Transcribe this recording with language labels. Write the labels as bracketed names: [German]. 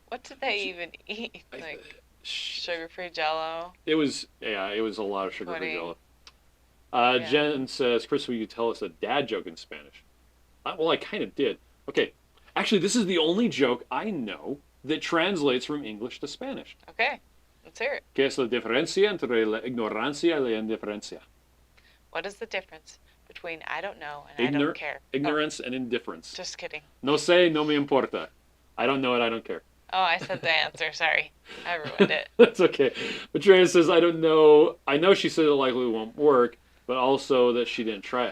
[English] What did they even eat? Like sugar-free Jello? It was a lot of sugar-free Jello. Yeah. Jen says, Chris, will you tell us a dad joke in Spanish? Well, I kind of did. Okay. Actually, this is the only joke I know that translates from English to Spanish. Okay. Let's hear it. [Spanish] ¿Qué es la diferencia entre la ignorancia y la indiferencia? [English] What is the difference between I don't know and I don't care? Ignorance and indifference. Just kidding. [Spanish] No sé, no me importa. [English] I don't know it, I don't care. Oh, I said the answer. Sorry. I ruined it. That's okay. Maitreya says, I don't know. I know she said it likely won't work, but also that she didn't try it.